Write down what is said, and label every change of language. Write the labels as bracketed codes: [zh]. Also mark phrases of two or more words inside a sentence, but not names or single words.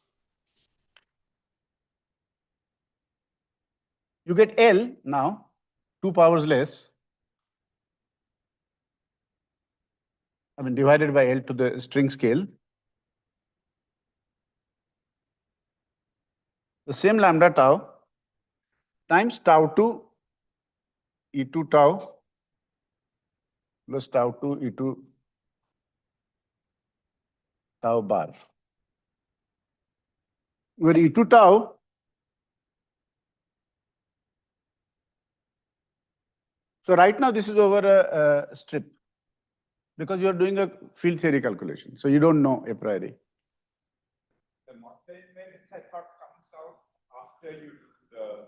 [en] You get L now, 2 powers less, I mean, divided by L to the string scale. The same lambda tau times tau 2 e2 tau plus tau 2 e2 tau bar. Where e2 tau so right now this is over a strip because you are doing a field theory calculation. So you don't know a priori. The invariance I thought comes out after you do the.